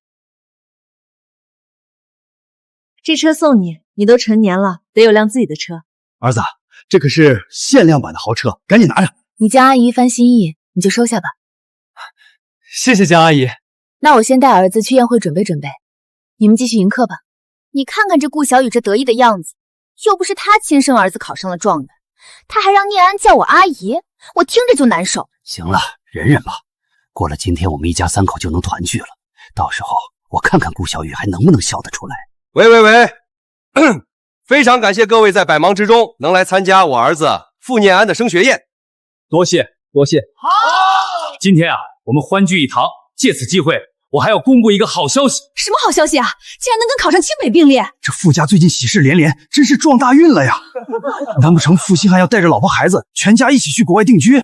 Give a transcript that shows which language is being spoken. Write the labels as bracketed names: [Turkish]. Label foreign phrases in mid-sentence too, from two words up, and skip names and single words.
[Chinese] 這車送你，你都成年了，得有輛自己的車。兒子，這可是限量版的豪車，趕緊拿着。你江阿姨一番心意，你就收下吧。謝謝江阿姨。那我先帶兒子去宴會準備準備，你們繼續迎客吧。你看看這顧小雨這得意的樣子，又不是他親生兒子考上了狀元，他還讓念安叫我阿姨，我聽着就難受。行了，忍忍吧。過了今天，我們一家3口就能团聚了。到時候我看看顧小雨还能不能笑得出来。喂，非常感謝各位在百忙之中能來參加我兒子傅念安的升學宴。多謝。好，今天啊，我們歡聚一堂，借此機會，我還要公布一個好消息。什麼好消息啊？竟然能跟考上清北並列！這傅家最近喜事連連，真是撞大運了呀！難不成傅星漢要帶着老婆孩子，全家一起去國外定居？